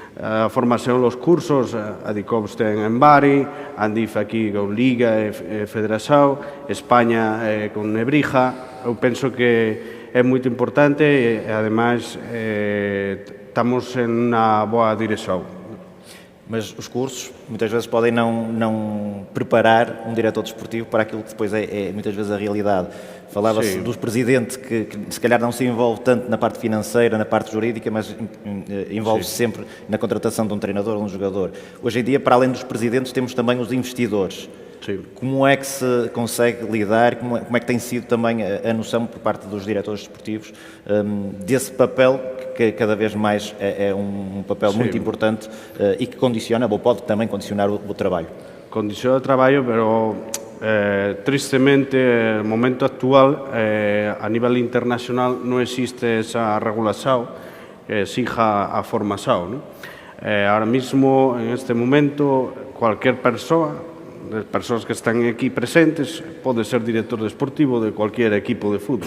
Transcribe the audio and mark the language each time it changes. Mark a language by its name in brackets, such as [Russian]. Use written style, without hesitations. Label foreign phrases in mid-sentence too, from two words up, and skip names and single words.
[Galician] A formación, [Spanish] los cursos, [Galician] ADICOPS ten en Bari, ANDIF aquí con Liga e Federación, España con Nebrija. Eu penso que é moito importante e, ademais, estamos en unha boa dirección. [Portuguese] Mas os cursos muitas vezes podem não preparar um diretor desportivo para aquilo que depois é muitas vezes a realidade. Falava-se dos presidentes que se calhar não se envolve tanto na parte financeira, na parte jurídica, mas envolve-se sempre na contratação de um treinador ou um jogador. Hoje em dia, para além dos presidentes, temos também os investidores. Sim. Como é que se consegue lidar, como é que tem sido também a noção por parte dos diretores desportivos desse papel que cada vez mais é um papel muito importante e que condiciona, ou pode também condicionar o trabalho? Condiciona o trabalho, [Galician] pero tristemente, no momento actual, a nivel internacional non existe esa regulación que exija a formación, ¿no? [Spanish] Ahora mismo, en este momento, cualquier persoa, [Galician] das persoas que están aquí presentes, [Spanish] pode ser director deportivo de cualquier equipo de fútbol.